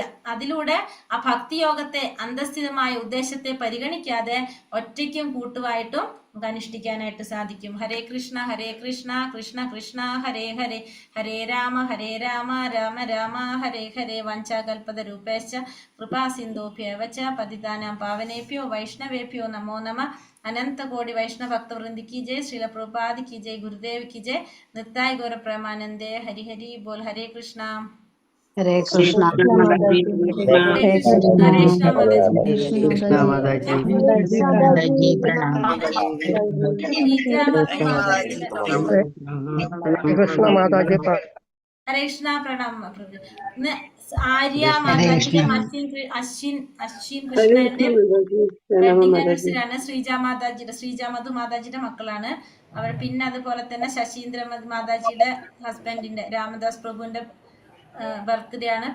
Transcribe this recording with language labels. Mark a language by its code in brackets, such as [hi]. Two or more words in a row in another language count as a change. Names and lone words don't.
[ml] അതിലൂടെ ആ ഭക്തിയോഗത്തെ അന്തസ്ഥിതമായ ഉദ്ദേശത്തെ പരിഗണിക്കാതെ ഒറ്റയ്ക്കും കൂട്ടുമായിട്ടും നമുക്ക് അനുഷ്ഠിക്കാനായിട്ട് സാധിക്കും. [sa] हरे कृष्ण कृष्ण कृष्ण हरे हरे, हरे राम राम राम हरे हरे. वञ्चाकल्पत रूपेश्च कृपा सिन्धुभ्यव च पतितानां पावनेभ्यो वैष्णवेभ्यो नमो नमः. [hi] अनंत कोटि वैष्णव भक्त वृंद की जय, श्रील प्रभुपाद की जय, गुरुदेव की जय, नित्याय गौर प्रेमानंदे। हरि हरि बोल। हरे कृष्णा। हरे कृष्णा। हरे कृष्णा माताजी। कृष्णा माताजी। कृष्ण माताजी। हरे कृष्णा। प्रणाम प्रभु। [ml] ആര്യ മാതാജിയുടെ അശ്വിൻ കൃഷ്ണന്റെ ആനിവേഴ്സറിയാണ്. ശ്രീജ മധു മാതാജിയുടെ മക്കളാണ് അവർ. പിന്നെ അതുപോലെ തന്നെ ശശീന്ദ്ര മാതാജിയുടെ ഹസ്ബൻഡിന്റെ രാമദാസ് പ്രഭുവിന്റെ ബർത്ത്ഡേ ആണ്.